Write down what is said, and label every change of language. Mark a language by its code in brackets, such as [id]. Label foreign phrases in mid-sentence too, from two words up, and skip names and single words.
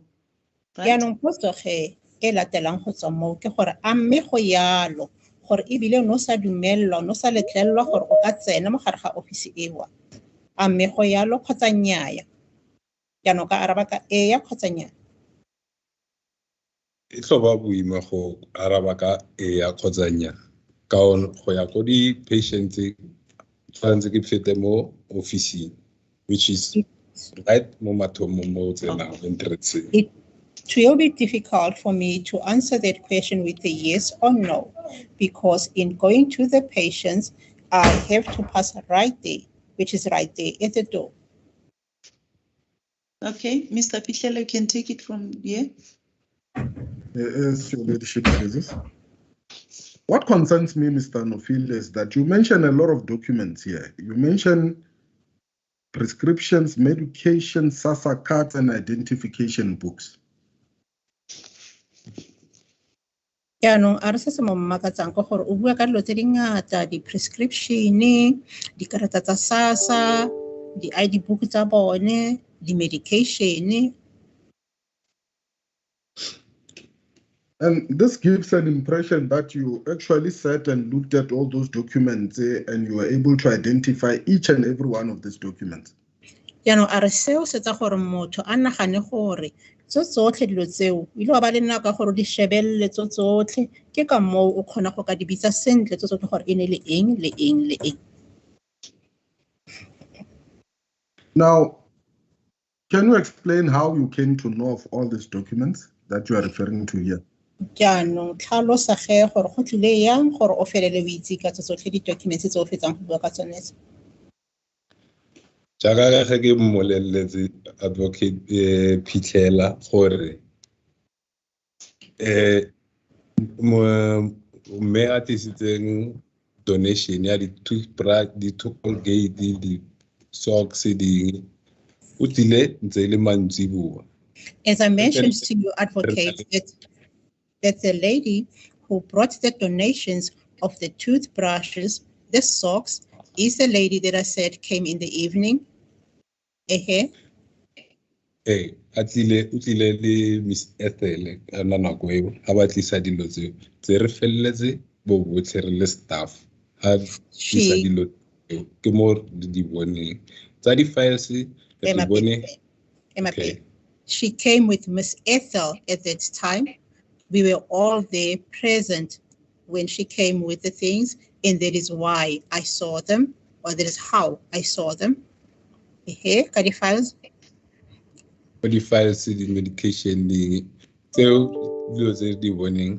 [en] Right? [tn] Yaanong potso ge e latelang go tswa moo ke gore a mme go yalo gore ebile o ne o sa dumelelwa, o ne o sa letlelelwa gore o ka tsena mo gare ga office ewa. A mme go yalo kgotsa nnyaya? Yaanong ka araba ka eya kgotsa nnyaya? E tlo ba boima go araba ka eya kgotsa nnyaa. Ka go ya go di-patients tshwanetse ke fete mo officing, [en] which is right [tn] mo mathomo mo tsenang entrance. [en] It will be difficult for me to answer that question with a yes or no, because in going to the patients, I have to pass right there, which is right there at the door. Okay, Mr. Pihlela, you can take it from here. Yes, Your Ladyship pleases. What concerns me, Mr. Nofile, is that you mention a lot of documents here. You mention prescriptions, medication, SASSA cards, and identification books. [tn] Yaanong a re se se mo mmakatsang ke gore o bua ka dilo tse di ngata, di-prescription, dikarata tsa SASSA, di- [en] ID book [tn] tsa bone, di-medication. [en] And this gives an impression that you actually sat and looked at all those documents and you were able to identify each and every one of these documents. [tn] Yaanong a re seo se tsa gore motho a nagane gore tso tsotlhe dilo tseo ile wa ba le nako gore di shebelle tso tsotlhe ke ka moo o kgona go ka di bitsa sentle tso tsotlhe gore e ne le eng le eng le eng. [en] Now, can you explain how you came to know of all these documents that you are referring to here? [tn] Yaanong tlhalosa ge gore go tlile yang gore o felele o itse ka tso tsotlhe di-documents tse o fetsang go bua ka tsone tse. Jaaka ge ke mmoleletse advocate Pihlela gore mme a tlisitseng donation ya di-toothbrush, di-Colgate, di-socks ding o tlile ntse le mantsiboa. [en] As I mentioned to you, advocate, that the lady who brought the donations of the toothbrushes, the socks, is the lady that I said came in the evening. [tn] A tlile o tlile le Miss Ethel ka nako eo ha ba tlisa dilo tseo tse re felletse bo botlhe re le staff ha tlisa dilo tseo ke mo di boneng tsa di-files re di bone. [en] Okay. She came with Miss Ethel at that time. We were all there present when she came with the things, and that is why I saw them, or that is how I saw them. Here, the files. For the files, the medication, the so those are the warning.